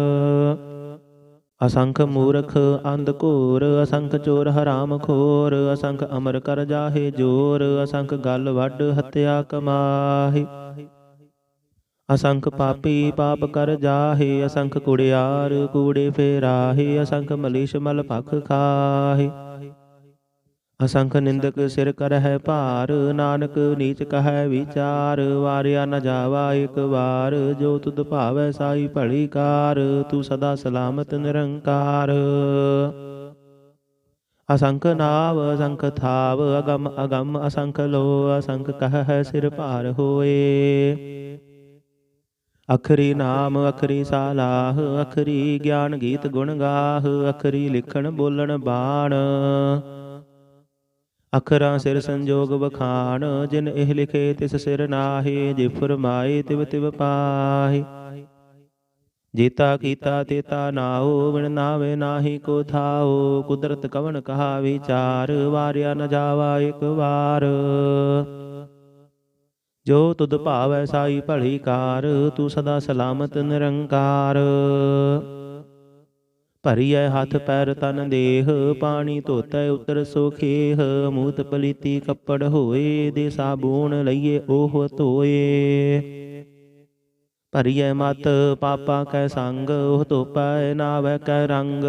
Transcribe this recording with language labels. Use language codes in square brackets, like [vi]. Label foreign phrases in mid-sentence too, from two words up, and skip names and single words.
[pa] ਅਸੰਖ ਮੂਰਖ ਅੰਧ ਘੋਰ, ਅਸੰਖ ਚੋਰ ਹਰਾਮ ਖੋਰ। ਅਸੰਖ ਅਮਰ ਕਰ ਜਾਹੇ ਜੋਰ, ਅਸੰਖ ਗਲ ਵੱਢ ਹੱਤਿਆ ਕਮਾਹੀ। ਅਸੰਖ ਪਾਪੀ ਪਾਪ ਕਰ ਜਾਹੇ, ਅਸੰਖ ਕੁੜਿਆਰ ਕੂੜੇ ਫੇਰਾਹੇ। ਅਸੰਖ ਮਲੀਛ ਮਲ ਭਖ ਖਾਹੇ। ਅਸੰਖ ਨਿੰਦਕ ਸਿਰ ਕਰਹੈ ਭਾਰ, ਨਾਨਕ ਨੀਚ ਕਹੈ ਵਿਚਾਰ। ਵਾਰਿਆ ਨ ਜਾਵਾ ਏਕ ਬਾਰ, ਜੋ ਤੁਧ ਭਾਵੈ ਸਾਈ ਭਲੀ ਕਾਰ। ਤੂ ਸਦਾ ਸਲਾਮਤ ਨਿਰੰਕਾਰ। ਅਸੰਖ ਨਾਵ ਅਸੰਖ ਥਾਵ, ਅਗਮ ਅਗਮ ਅਸੰਖ ਲੋ। ਅਸੰਖ ਕਹੈ ਸਿਰ ਭਾਰ ਹੋਏ। ਅਖਰੀ ਨਾਮ ਅਖਰੀ ਸਾਲਾਹ, ਅਖਰੀ ਗਿਆਨ ਗੀਤ ਗੁਣ ਗਾਹ। ਅਖਰੀ ਲਿਖਣ ਬੋਲਣ ਬਾਣ, ਅਖਰਾਂ ਸਿਰ ਸੰਜੋਗ ਬਖਾਨ। ਜਿਨ ਏਹ ਲਿਖੇ ਤਿਸ ਸਿਰ ਨਾਹੇ, ਜੇ ਫੁਰਮਾਏ ਤਿਵ ਤਿਵ ਪਾਹਿ। ਜੇਤਾ ਕੀਤਾ ਤੇਤਾ ਨਾਓ, ਬਿਨ ਨਾਵੇ ਨਾਹਿ ਕੋ ਥਾਓ। ਕੁਦਰਤ ਕਵਨ ਕਹਾ ਵਿਚਾਰ, ਵਾਰਿਆ ਨ ਜਾਵਾ ਏਕ ਬਾਰ। ਜੋ ਤੁਧ ਭਾਵੈ ਸਾਈ ਭਲੀ ਕਾਰ, ਤੂ ਸਦਾ ਸਲਾਮਤ ਨਿਰੰਕਾਰ। ਭਰੀਐ ਹੱਥ ਪੈਰ ਤਨ ਦੇਹ, ਪਾਣੀ ਧੋਤੈ ਉਤਰ ਸੋ ਖੇਹ। ਮੂਤ ਪਲੀਤੀ ਕੱਪੜ ਹੋਏ, ਦੇ ਸਾਬੂਣ ਲਈਏ ਉਹ ਧੋਏ। ਭਰੀਐ ਮਤ ਪਾਪਾ ਕੈ ਸੰਗ, ਉਹ ਧੋਪੈ ਨਾਵੈ ਕੈ ਰੰਗ।